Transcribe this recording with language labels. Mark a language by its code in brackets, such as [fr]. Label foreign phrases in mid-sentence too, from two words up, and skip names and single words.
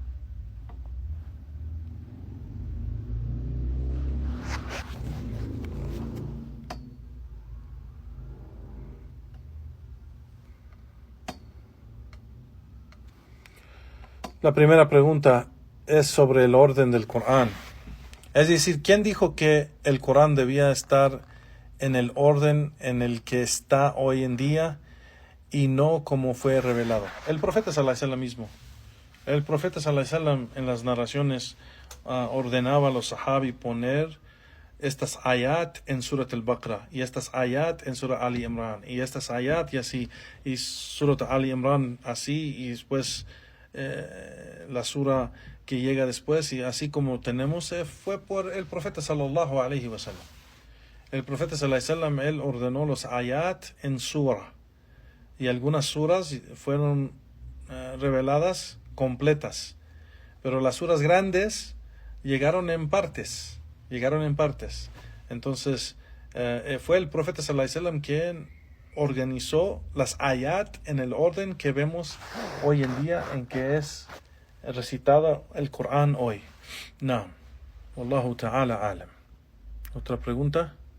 [es] La primera pregunta es sobre el orden del Corán. Es decir, ¿quién dijo que el Corán debía estar en el orden en el que está hoy en día y no como fue revelado? El profeta [ar] صلى الله عليه وسلم [es] mismo. El profeta [ar] صلى الله عليه وسلم [es] en las narraciones ordenaba a los sahabi poner estas ayat en Surat al-Baqarah, y estas ayat en Surat Ali Imran, y estas ayat y así, y Surat Ali Imran así, y después la sura que llega después, y así como tenemos, fue por el profeta [ar] صلى الله عليه وسلم. [es] El profeta [ar] صلى الله عليه وسلم, [es] él ordenó los ayat en sura, y algunas suras fueron reveladas completas, pero las suras grandes llegaron en partes. Entonces fue el profeta [ar] صلى الله عليه وسلم [es] quien organizó las ayat en el orden que vemos hoy en día en que es recitado el Corán hoy. No. [ar] والله تعالى أعلم. [es] ¿Otra pregunta?